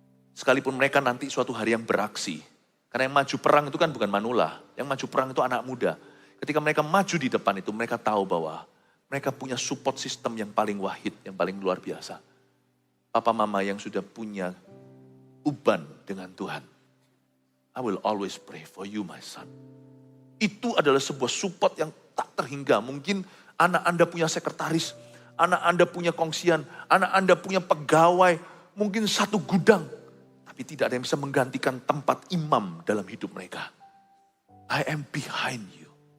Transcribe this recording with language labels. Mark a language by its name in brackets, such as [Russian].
[Indonesian] Sekalipun mereka nanti suatu hari yang beraksi. Karena yang maju perang itu kan bukan manula, yang maju perang itu anak muda. Ketika mereka maju di depan itu, mereka tahu bahwa mereka punya support system yang paling wahid, yang paling luar biasa. Papa mama yang sudah punya uban dengan Tuhan. [English] I will always pray for you, my son. [Indonesian] Itu adalah sebuah support yang tak terhingga. Mungkin anak Anda punya sekretaris, anak Anda punya kongsian, anak Anda punya pegawai, mungkin satu gudang. Tapi tidak ada yang bisa menggantikan tempat imam dalam hidup mereka. [English] I am behind you.